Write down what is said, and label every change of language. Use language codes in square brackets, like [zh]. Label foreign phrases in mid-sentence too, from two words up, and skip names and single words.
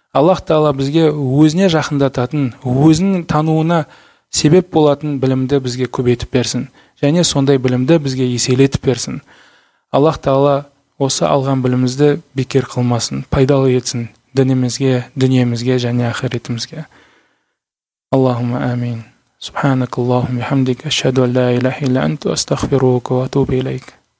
[kk] Аллах Тағала бізге өзіне жақындататын, өзінің тануына себеп болатын білімді бізге көбейтіп берсін. Және сондай білімді бізге еселетіп берсін. Аллах Тағала осы алған білімімізді бекер қылмасын, пайдалы етсін. дінімізге, дүниемізге және ахиретімізге. [ar] اللهم آمين. سبحانك اللهم حمدك أشهد أن لا إله إلا أنت أستغفرك وأتوب إليك.